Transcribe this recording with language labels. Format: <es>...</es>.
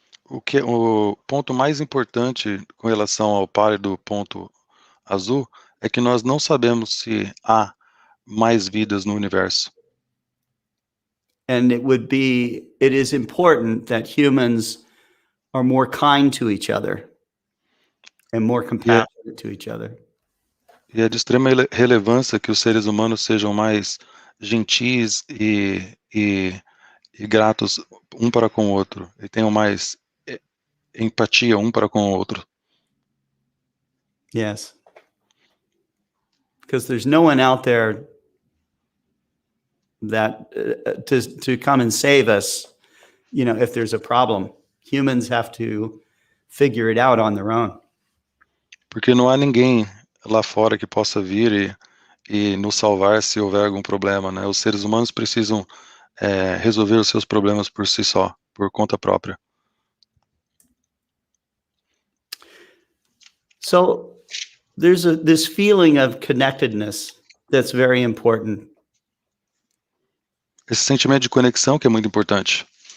<pt>O ponto mais importante com relação ao pálido ponto azul é que nós não sabemos se há mais vidas no universo.</pt> <en>And it is important that humans are more kind to each other and more compassionate to each other.</en> <pt>E é de extrema relevância que os seres humanos sejam mais gentis e gratos um para com o outro, e tenham mais empatia um para com o outro.</pt> <en>Yes. Because there's no one out there that to come and save us, if there's a problem. Humans have to figure it out on their own.</en> <pt>Porque não há ninguém lá fora que possa vir e nos salvar se houver algum problema, né? Os seres humanos precisam resolver os seus problemas por si só, por conta própria.</pt> <en>So there's this feeling of connectedness that's very important.</en> <pt>Esse sentimento de conexão que é muito importante.</pt>